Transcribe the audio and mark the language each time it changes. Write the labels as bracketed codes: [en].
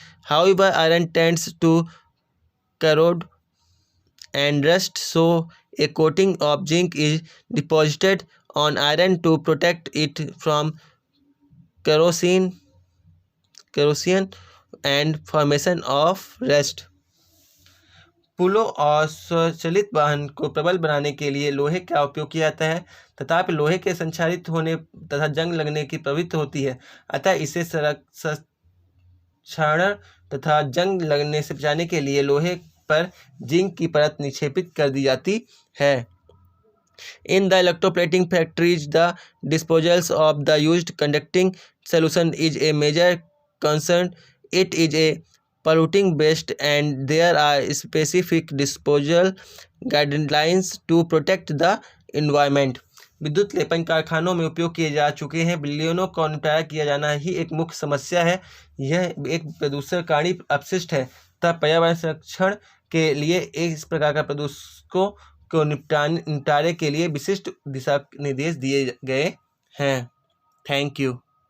[en] However, iron tends to corrode and rust, so a coating of zinc is deposited on iron to protect it from corrosion and formation of rust. [hi] पुलों और स्वचालित वाहन को प्रबल बनाने के लिए लोहे का उपयोग किया जाता है, तथापि लोहे के संक्षारित होने तथा जंग लगने की प्रवृत्ति होती है, अतः इसे क्षरण तथा जंग लगने से बचाने के लिए लोहे पर जिंक की परत निक्षेपित कर दी जाती है। [en] In the electroplating factories, the disposals of the used conducting solution is a major concern. It is a polluting waste and there are specific disposal guidelines to protect the environment. [hi] विद्युत लेपन कारखानों में उपयोग किए जा चुके हैं, बिलियनों का निपटारा किया जाना ही एक मुख्य समस्या है। यह एक प्रदूषणकारी अपशिष्ट है, तब पर्यावरण संरक्षण के लिए इस प्रकार का प्रदूषकों को निपटारे के लिए विशिष्ट दिशा निर्देश दिए गए हैं। [en] Thank you.